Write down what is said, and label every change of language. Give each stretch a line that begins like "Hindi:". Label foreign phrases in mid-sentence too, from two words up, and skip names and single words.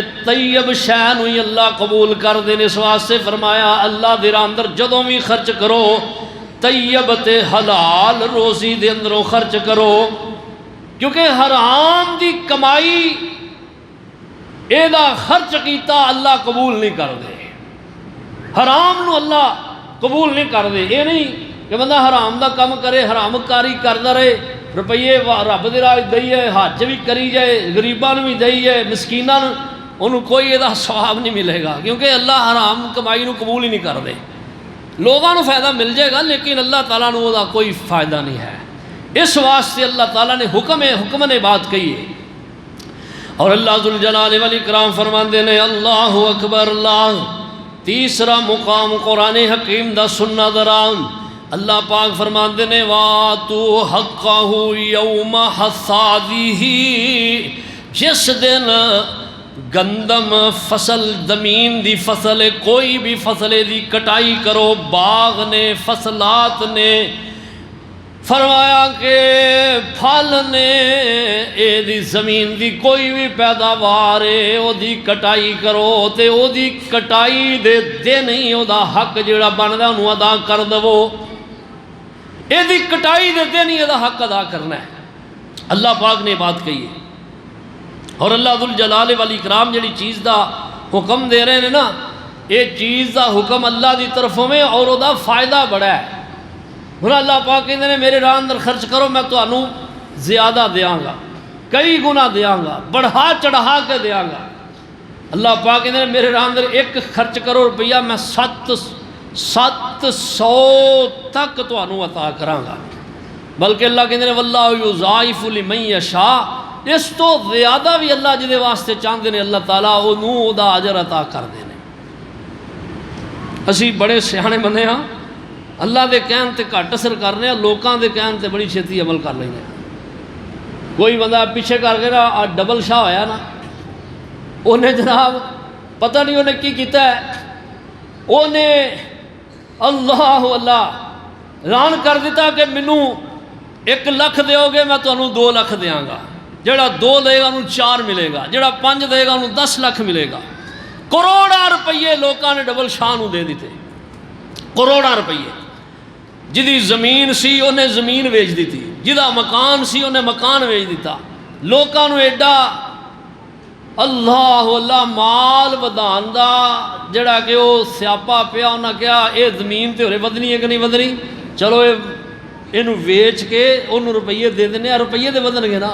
Punjabi: طیب شے نوں ہی اللہ قبول کر دے نے، اس واسطے فرمایا اللہ دے راہ اندر جدوں بھی خرچ کرو طیب تے حلال روزی دے اندروں خرچ کرو، کیونکہ حرام دی کمائی ایدہ خرچ کیتا اللہ قبول نہیں کر دے، حرام نو اللہ قبول نہیں کر دے۔ یہ نہیں کہ بندہ حرام دا کم کرے، حرام کاری کردا رہے، روپیے رب دے راہ دئیے، حج بھی کری جائے، غریباں نو بھی دئیے، مسکیناں نو، انہوں کوئی ایدہ ثواب نہیں ملے گا، کیونکہ اللہ حرام کمائی نو قبول ہی نہیں کر دے۔ لوگاں نو فائدہ مل جائے گا لیکن اللہ تعالیٰ نو دا کوئی فائدہ نہیں ہے۔ اس واسطے اللہ تعالیٰ نے حکم نے بات کہی ہے۔ اور
Arabic: اللہ ذوالجلال والاکرام
Punjabi: فرماندے نے
Arabic: اللہ اکبر،
Punjabi: اللہ تیسرا مقام قرآن حکیم دا سننا دران اللہ پاک فرماندے نے
Arabic: وَآتُوا حَقَّهُ يَوْمَ حَصَادِهِ،
Punjabi: جس دن گندم فصل زمین دی فصل کوئی بھی فصل دی کٹائی کرو، باغ نے فصلات نے، فرمایا کہ پھل نے اے دی زمین دی کوئی بھی پیداوار ہے او دی کٹائی کرو تے او دی کٹائی دے دن ہی او دا حق جڑا بندا انہوں ادا کر دو۔ اے دی کٹائی دے دن ہی او دا حق ادا کرنا ہے، اللہ پاک نے بات کہی ہے۔ اور
Arabic: اللہ ذوالجلال والاکرام
Punjabi: جڑی چیز دا حکم دے رہے ہیں نا، اے چیز دا حکم اللہ دی طرفوں میں اور او دا فائدہ بڑا ہے۔ ہن اللہ پاک کہندے نے میرے راہ اندر خرچ کرو، میں تانوں زیادہ دیاں گا، کئی گنا دیاں گا، بڑھا چڑھا کے دیاں گا۔ اللہ پاک کہندے نے میرے راہ اندر ایک خرچ کرو روپیہ، میں 700 تک تانوں عطا کراں گا۔ بلکہ اللہ کہندے نے
Arabic: واللہ یضاعف لمن یشاء،
Punjabi: اس تو زیادہ بھی اللہ جدے واسطے چاہندے نے اللہ تعالیٰ انہوں دا اجر عطا کر دینے۔ اسی بڑے سیانے بندے ہاں، اللہ دے کہن تے گھٹ اثر کرنے ہیں، لوکاں دے کہن تے بڑی چھتی عمل کر لینے ہیں۔ کوئی بندہ پیچھے کر کے نا ڈبل شاہ ہویا نا، انہیں جناب پتہ نہیں انہیں کی کیتا ہے، انہیں اللہ اعلان کر دیتا کہ منوں 1 لاکھ دیو گے میں تانوں 2 لاکھ دیاں گا۔ جڑا 2 دے گا انہوں 4 ملے گا، جڑا 5 دے گا انہوں 10 لاکھ ملے گا۔ کروڑاں روپیے لوکاں نے ڈبل شاہ نوں دے دیتے، کروڑاں روپیے۔ جدی زمین سی انہیں زمین ویچ دیتی، جدا مکان سی انہیں مکان ویچ دیتا۔ لوکاں نوں ایڈا اللہ اللہ مال ودان دا جڑا کہ وہ سیاپا پیا، انہاں کہا اے زمین تے ہورے ودنی ہے کہ نہیں ودنی، چلو اینو ویچ کے انہوں روپیے دے دینے، روپیے دے ودن گے نا۔